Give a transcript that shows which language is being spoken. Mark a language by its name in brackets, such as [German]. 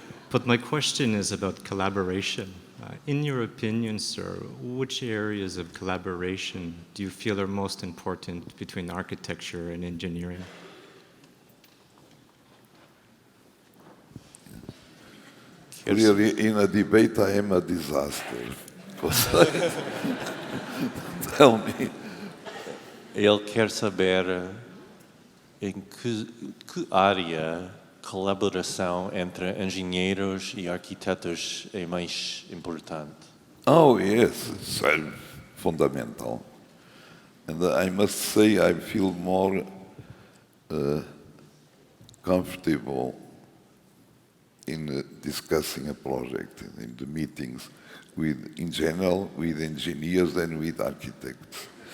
[English] But my question is about collaboration. In your opinion, sir, which areas of collaboration do you feel are most important between architecture and engineering? Really, in a debate, I am a disaster. Tell me. [Portuguese] Ele quer saber em que área colaboração entre engenheiros e arquitetos é mais importante. [English] Oh, yes, it's fundamental. And I must say I feel more comfortable in discussing a project in the meetings in general, with engineers than with architects.